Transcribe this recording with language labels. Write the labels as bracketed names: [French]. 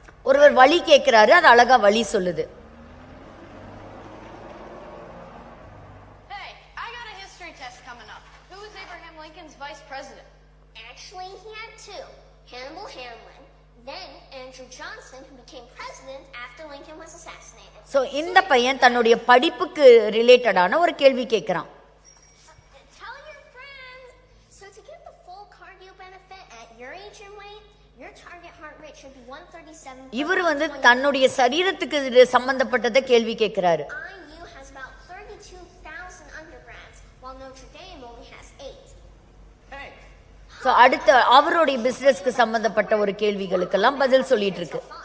[Tamil] ஒருவர் வழி கேட்கிறாரு, அது அழகா வழி சொல்லுது. [English] Hey, I got a history test coming up. Who was Abraham Lincoln's vice president? Actually, he had two. Hannibal Hamlin, then Andrew Johnson, who became president after Lincoln was assassinated. [Tamil] So இந்த பையன் தன்னுடைய படிப்புக்கு ரிலேட்டடான ஒரு கேள்வி கேட்கிறான். [English] Tell your friends. So to get the full cardio benefit at your age and weight, your target heart rate should be 137. [Tamil] இவர் வந்து தன்னுடைய சரீரத்துக்கு சம்பந்தப்பட்டதை கேள்வி கேட்கிறாரு. [English] IU has about 32,000 undergrads, while Notre Dame only has 8. Hey. [Tamil] So அடுத்த அவருடைய பிசினஸ்க்கு சம்பந்தப்பட்ட ஒரு கேள்விகளுக்கெல்லாம் பதில் சொல்லிட்டு இருக்கு.